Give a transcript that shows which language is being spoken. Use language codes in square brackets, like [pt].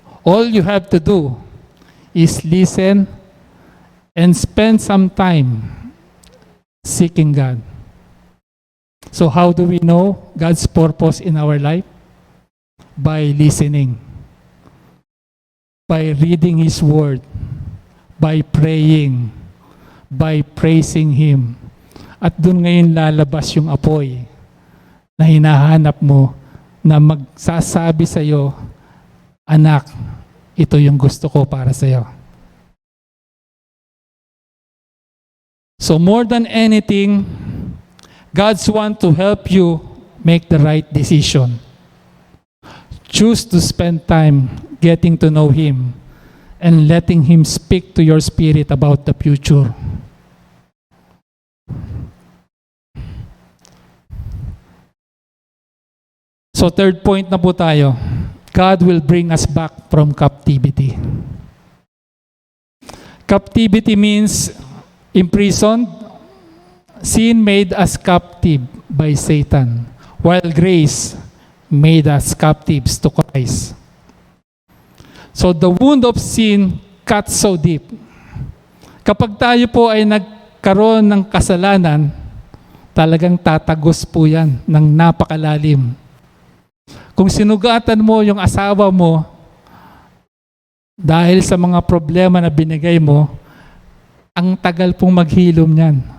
[en] All you have to do is listen and spend some time seeking God. So how do we know God's purpose in our life? By listening, by reading His Word, by praying, by praising Him. [tl] At doon ngayon lalabas yung apoy na hinahanap mo na magsasabi sa iyo, anak, ito yung gusto ko para sa iyo. [en] So more than anything, God's want to help you make the right decision. Choose to spend time getting to know Him and letting Him speak to your spirit about the future. So third point [tl] na po tayo. [en] God will bring us back from captivity. Captivity means imprisoned. Sin made us captive by Satan, while grace made us captives to Christ. So the wound of sin cuts so deep. [tl] Kapag tayo po ay nagkaroon ng kasalanan, talagang tatagos po yan ng napakalalim. Kung sinugatan mo yung asawa mo dahil sa mga problema na binigay mo, ang tagal pong maghilom niyan.